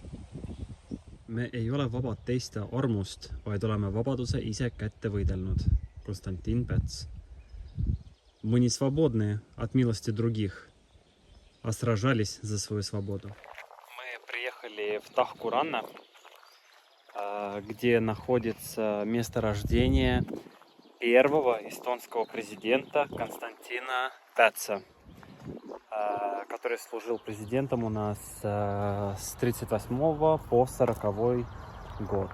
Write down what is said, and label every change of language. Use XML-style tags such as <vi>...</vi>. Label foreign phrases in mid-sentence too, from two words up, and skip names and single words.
<et>Me ei ole vabad teiste armust, vaid oleme vabaduse ise kätte võidelnud.</et> <ru>Константин-Пец. Мы не свободны от милости других, а сражались за свою свободу. Мы приехали в Тахкуранна, где находится месторождение первого эстонского президента Константина Пеца, который служил президентом у нас с 1938 по 1940 год.</ru>